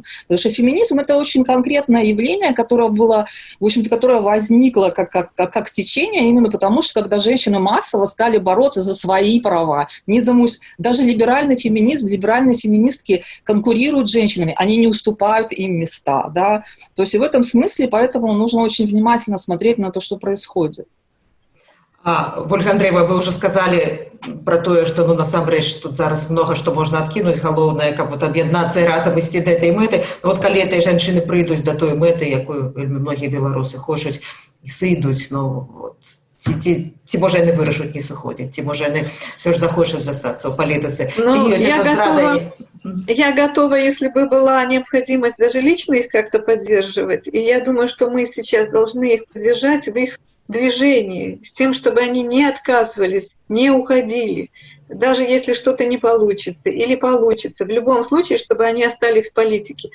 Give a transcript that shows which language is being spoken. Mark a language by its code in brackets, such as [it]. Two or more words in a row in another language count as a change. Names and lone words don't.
[ru] Потому что феминизм — это очень конкретное явление, которое было, в общем-то, которое возникло как течение именно потому, что когда женщины массово стали бороться за свои права, даже либеральный феминизм, либеральные феминистки конкурируют с женщинами, они не уступают им места, да. То есть и в этом смысле, поэтому нужно очень внимательно смотреть на то, что происходит. [be] Ольга Андреева, [ru] вы уже сказали про [be] тое, што ну насамрэч тут зараз многа што можна адкінуць, галоўнае, каб вот аб'яднацца і разам ісці да этой мэты. Вот калі гэтыя жанчыны прыйдуць да той мэты, якую вельмі многія беларусы хочуць і сыйдуць, ну вот, ці можа яны вырашуць не сыходзіць, ці можа яны все ж захочуць застацца ў палітыцы. [ru] Я готова, если бы была необходимость даже лично их как-то поддерживать. И я думаю, что мы сейчас должны их поддержать в их движении, с тем, чтобы они не отказывались, не уходили, даже если что-то не получится или получится, в любом случае, чтобы они остались в политике.